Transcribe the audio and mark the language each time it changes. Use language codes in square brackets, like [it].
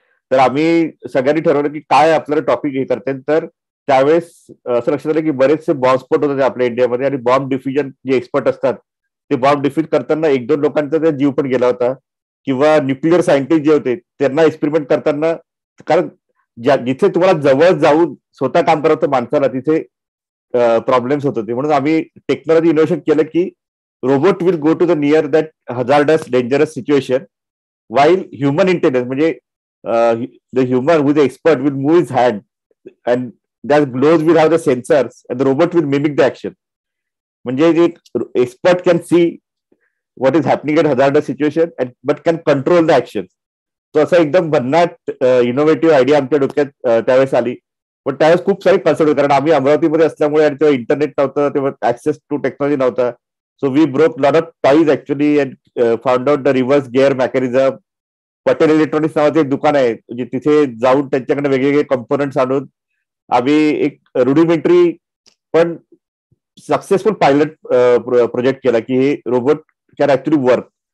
[mr] तर आम्ही सगळ्यांनी ठरवलं की काय आपल्याला टॉपिक हे करता येईल. तर त्यावेळेस असं लक्षात आलं की बरेचसे बॉम्बस्फोट होते आपल्या इंडियामध्ये आणि बॉम्ब डिफ्युजन जे एक्सपर्ट असतात ते बॉम्ब डिफ्यूज करताना 1-2 लोकांचा जीव पण गेला होता, किंवा न्यूक्लिअर सायंटिस्ट जे होते त्यांना एक्सपेरिमेंट करताना, कारण जिथे तुम्हाला जवळ जाऊन स्वतः काम करायचं माणसाला तिथे प्रॉब्लेम्स होत होते. म्हणून आम्ही टेक्नॉलॉजी इनोव्हेशन केलं की [en] robot will go to the near that hazardous dangerous situation while human intelligence [mr] म्हणजे [en] The human who is expert will move his hand and that gloves will have the sensors and the robot will mimic the action. [mr] म्हणजे [en] Expert can see what is happening at hazardous situation but can control the actions. [mr] तो असा एकदम भन्नाट innovative idea आमच्या डोक्यात त्यावेळेस आली. पण त्यावेळेस खूप सारी कन्सर्ट होती, कारण आम्ही अमरावतीमध्ये असल्यामुळे आणि तेव्हा इंटरनेट नव्हतं, तेव्हा ऍक्सेस टू टेक्नॉलॉजी नव्हता. [en] So we broke lot of toys actually and found out the reverse gear mechanism. [mr] Patel electronics नावाचं एक दुकान आहे, म्हणजे तिथे जाऊन त्यांच्याकडे वेगवेगळे कंपोनंट्स आणून आम्ही एक रुडिमेंटरी पण सक्सेसफुल पायलट प्रोजेक्ट केला की हे [en] Robot can actually work.